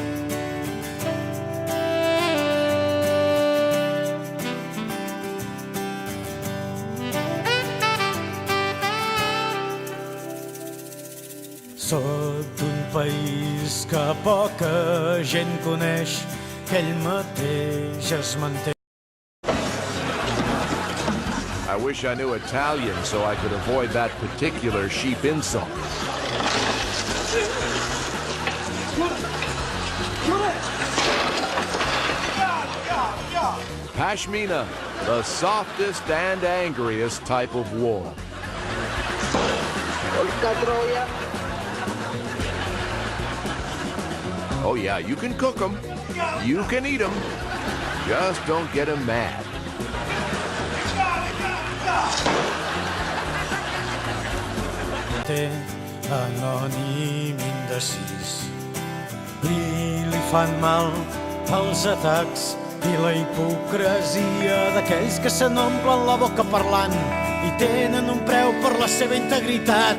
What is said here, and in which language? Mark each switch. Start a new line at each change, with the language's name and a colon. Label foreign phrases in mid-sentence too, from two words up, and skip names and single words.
Catalan: Soc d'un país que poca gent coneix, que ell mateix es manté.
English: I wish I knew Italian so I could avoid that particular sheep insult. Pashmina, the softest and angriest type of war. Oh yeah, you can cook them, you can eat them, just don't get them mad.
Catalan: Anònim indecis, li fan mal els atacs i la hipocresia d'aquells que se n'omplen la boca parlant i tenen un preu per la seva integritat.